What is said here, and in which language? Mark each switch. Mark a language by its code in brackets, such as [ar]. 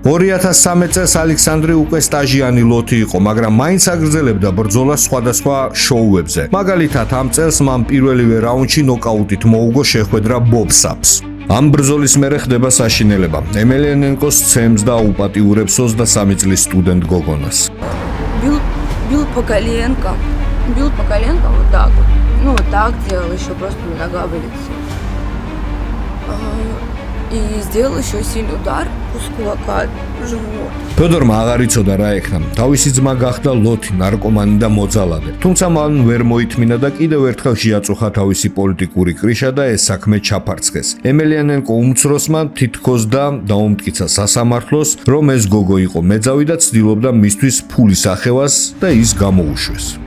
[ka] 2013 წელს ალექსანდრი უკვე სტაჟიანი ლოთი იყო, მაგრამ მაინც აგრძელებდა ბრძოლას სხვადასხვა შოუებზე. მაგალითად, ამ წელს მან პირველივე რაუნდში ნოკაუტით მოუგო შეხვედრა ბობ საპს. ამ ბრძოლის მერე ხდება საშინელება. ემელიანენკოს ცემს და აუპატიურებს 23 წლის სტუდენტ გოგონას. [ru] Бил по коленкам. Бил по коленкам вот так вот. Ну, вот так делал еще просто нога вылетела. И сделал еще сильный удар с кулака в живот. [ka] ფედორმა აღარ იცოდა რა ექნა. თავისი ძმა გახდა ლოთი, ნარკომანი და მოძალადე. თუმცა მან ვერ მოითმინა და კიდევ ერთხელ შეაწუხა თავისი პოლიტიკური კრიშა და ეს საქმე ჩაფარცხეს. ემელიანენკო უმცროსმა თითქოს და დაუმტკიცა სასამართლოს, რომ ეს გოგო იყო მეძავი და ცდილობდა მისთვის ფულის ახევას და ის გამოუშვეს.